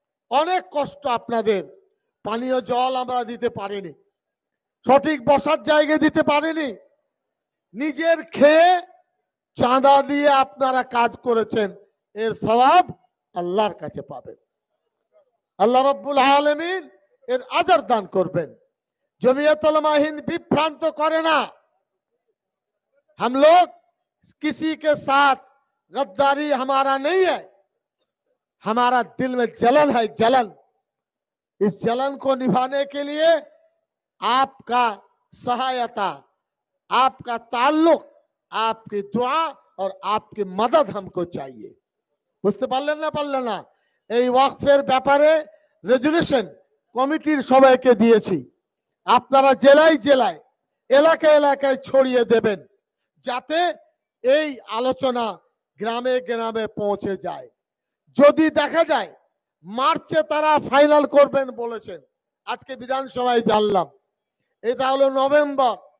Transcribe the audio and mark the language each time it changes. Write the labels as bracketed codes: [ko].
[bn] অনেক কষ্ট আপনাদের, পানীয় জল আমরা দিতে পারিনি, সঠিক বসার জায়গা দিতে পারিনি, নিজের খেয়ে চাঁদা দিয়ে আপনারা কাজ করেছেন, এর সওয়াব আল্লাহর কাছে পাবেন। আল্লাহ রাব্বুল আলামিন এর আজার দান করবেন। [hi] जमीयत उलमा हिंद विभ्रांत करे ना। हम लोग किसी के साथ गद्दारी हमारा नहीं है, हमारा दिल में जलन है, जलन। इस जलन को निभाने के लिए आपका सहायता, आपका ताल्लुक, आपकी दुआ और आपकी मदद हमको चाहिए। [bn] বুঝতে পারলেন না? পারলেন না? এই ওয়াকফের ব্যাপারে রেজুলেশন কমিটির সবাইকে দিয়েছি, আপনারা জেলায় জেলায় এলাকায় এলাকায় ছড়িয়ে দেবেন যাতে এই আলোচনা গ্রামে গ্রামে পৌঁছে যায়। যদি দেখা যায় মার্চে তারা ফাইনাল করবেন বলেছেন, আজকে বিধানসভায় জানলাম, এটা হলো নভেম্বর।